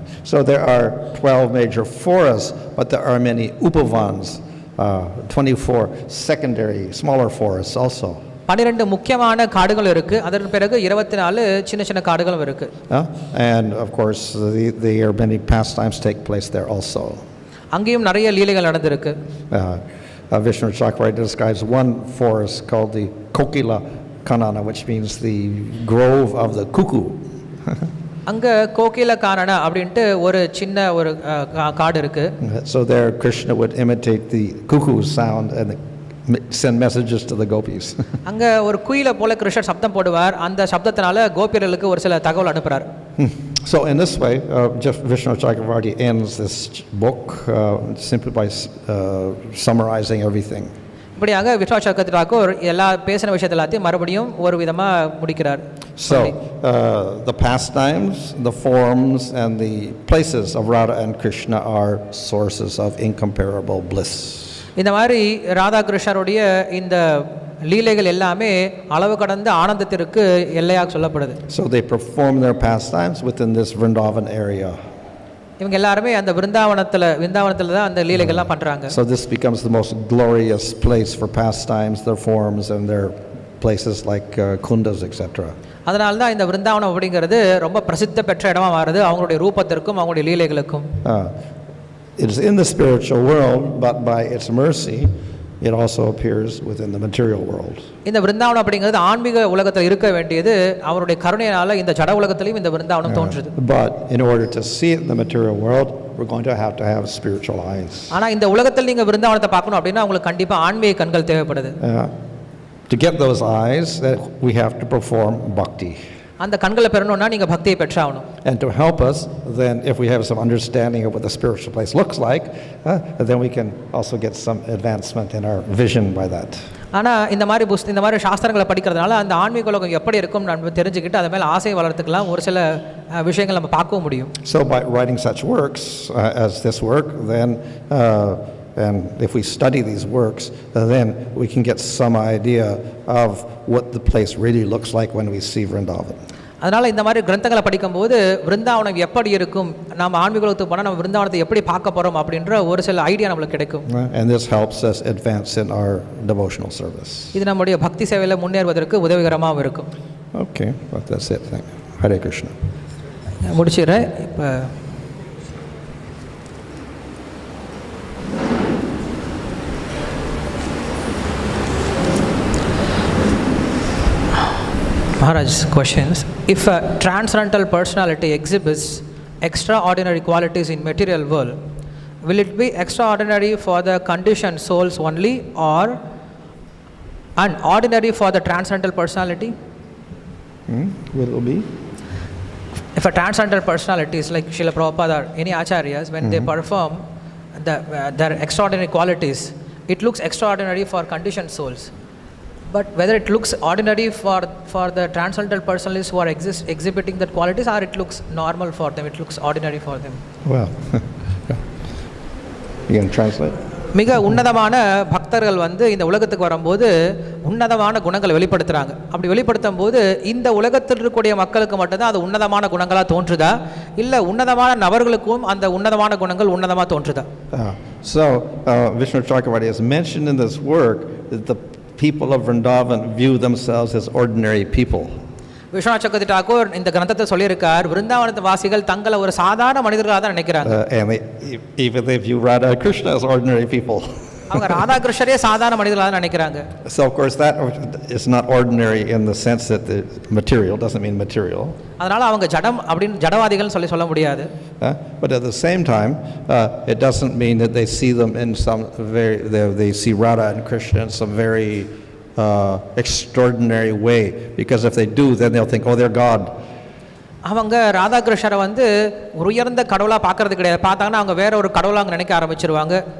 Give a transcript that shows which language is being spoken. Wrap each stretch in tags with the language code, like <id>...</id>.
<en>So there are 12 major forests, but there are many upavans, 24 secondary smaller forests also.</en> <ta>12 முக்கியமான காடுகள் இருக்கு, அதற்கு பிறகு 24 சின்ன சின்ன காடுகளும் இருக்கு.</ta> <en>And of course there are many pastimes take place there also.</en> <ta>அங்கேயும் நிறைய லீலைகள் நடந்திருக்கு.</ta> <en>Vishnu Chakravarti describes one forest called the Kokila Kanana, which means the grove of the cuckoo.</en> <ta>அங்க கோகில கானன அப்படின்ட்டு ஒரு சின்ன ஒரு காடு இருக்கு.</ta> <en>So there Krishna would imitate the cuckoo sound and send messages to the gopis.</en> <ta>அங்க ஒரு குயிலை போல கிருஷ்ணர் சப்தம் போடுவார், அந்த சப்தத்தினால கோபியர்களுக்கு ஒரு சில தகவல் அனுப்புறார்.</ta> <en>So in this way, just Vishnu Chakravarti ends this book simply by summarizing everything.</en> <ta>இப்படியாக விஷ்ணு சக்கரவர்த்தி தாக்கூர் எல்லா பேசின விஷயத்தை எல்லாத்தையும் மறுபடியும் ஒரு விதமா முடிக்கிறார்.</ta> <en>So the pastimes, the forms and the places of Radha and Krishna are sources of incomparable bliss.</en> <ta>இந்த மாதிரி ராதா கிருஷ்ணருடைய இந்த லீலைகள் எல்லாமே அளவு கடந்த ஆனந்தத்திற்கு எல்லையாக சொல்லப்படுது.</ta> <en>So they perform their pastimes within this Vrindavan area.</en> <ta>இவங்க எல்லாரும் அந்த விருந்தாவனத்துல தான் அந்த லீலைகள்லாம் பண்றாங்க.</ta> <en>So this becomes the most glorious place for pastimes, their forms and their places like kundas etc.</en> <ta>அதனால தான் இந்த விருந்தாவனம் அப்படிங்கிறது ரொம்ப பிரசித்தி பெற்ற இடமா மாறுது அவங்களுடைய ரூபத்திற்கும் அவங்களுடைய லீலைகளுக்கும்.</ta> <en>It is in the spiritual world, but by its mercy it also appears within the material world.</en> <ta>இந்த விருந்தாவனம் அப்படிங்கிறது ஆன்மீக உலகத்தில் இருக்க வேண்டியது அவருடைய கருணையினால இந்த ஜட உலகத்திலும் இந்த விருந்தாவனம் தோன்றுது.</ta> <en>But in order to see it in the material world, we're going to have spiritual eyes.</en> <ta>ஆனா இந்த உலகத்தில் நீங்க விருந்தாவனத்தை பார்க்கணும் அப்படினா உங்களுக்கு கண்டிப்பா ஆன்மீக கண்கள் தேவைப்படுது.</ta> <en>To get those eyes, that we have to perform bhakti.</en> <ta>அந்த கண்களை பெறணும்னா நீங்க பக்தியை பெற்றாகணும்.</ta> <en>And to help us, then if we have some understanding of what the spiritual place looks like, then we can also get some advancement in our vision by that.</en> <ta>ஆனா இந்த மாதிரி சாஸ்திரங்களை படிக்கிறதுனால அந்த ஆன்மீக உலகம் எப்படி இருக்கும் நம்ம தெரிஞ்சுக்கிட்டு அத மேல ஆசை வளர்த்துக்கலாம், ஒரு சில விஷயங்களை நம்ம பார்க்க முடியும்.</ta> <en>So by writing such works as this work, then and if we study these works, then we can get some idea of what the place really looks like when we see Vrindavan.</en> <ta>அதனால இந்த மாதிரி கிரந்தங்களை படிக்கும்போது விருந்தாவனம் எப்படி இருக்கும், நாம ஆன்மீக உலகத்துக்கு போனா நம்ம விருந்தாவனத்தை எப்படி பார்க்க போறோம் அப்படின்ற ஒரு சில ஐடியா நமக்கு கிடைக்கும்.</ta> <en>And this helps us advance in our devotional service.</en> <ta>இது நம்முடைய பக்தி சேவையில முன்னேறுவதற்கு உதவிகரமாக இருக்கும்.</ta> <en>Okay, well, that's it. Thank you. Hare Krishna.</en> <ta>முடிச்சிடுறேன். இப்போ</ta> <en>Maharaj's questions. If a transcendental personality exhibits extraordinary qualities in material world, will it be extraordinary for the conditioned souls only or unordinary for the transcendental personality? Will it be? If a transcendental personality is like Srila Prabhupada or any acharyas, when they perform their extraordinary qualities, it looks extraordinary for conditioned souls. But whether it looks ordinary for the transcendental personalities who are exhibiting that qualities, or it looks normal for them, it looks ordinary for them. Well, you can translate?</en> <ta>மிக உன்னதமான பக்தர்கள் வந்து இந்த உலகத்துக்கு வரும்போது உன்னதமான குணங்களை வெளிப்படுத்துகிறாங்க. அப்படி வெளிப்படுத்தும் போது இந்த உலகத்தில் இருக்கக்கூடிய மக்களுக்கு மட்டும்தான் அது உன்னதமான குணங்களாக தோன்றுதா, இல்லை உன்னதமான நபர்களுக்கும் அந்த உன்னதமான குணங்கள் உன்னதமாக தோன்றுதா?</ta> <en>So Vishnu Chakravarti has mentioned in this work that the people of Vrindavan view themselves as ordinary people.</en> <ta>Viswanath சக்கரவர்த்தி டாக்கூர் இந்த கிரந்தத்தை சொல்லியிருக்கார், விருந்தாவனத்து வாசிகள் தங்களை ஒரு சாதாரண மனிதர்களாக தான் நினைக்கிறாங்க.</ta> <en>And even they view Radha and Krishna as ordinary people.</en> <ta>அவங்க ராதா கிருஷ்ணரே சாதாரண மனிதர்களாக தான் நினைக்கிறாங்க.</ta> <en>So of course that is not ordinary in the sense that the material doesn't mean material.</en> <ta>அதனால அவங்க ஜடம் அப்படின்னு ஜடவாதிகள் சொல்ல முடியாது.</ta> <en>But at the same time it doesn't mean that they see them in some very they see Radha and Krishna in some very extraordinary way, because if they do then they'll think, oh, they're God.</en> <ta>அவங்க ராதா கிருஷ்ணரை வந்து ஒரு உயர்ந்த கடவுளா பார்க்கறது கிடையாது. பார்த்தாங்கன்னா அவங்க வேற ஒரு கடவுளா அங்கே நினைக்க ஆரம்பிச்சிருவாங்க.</ta>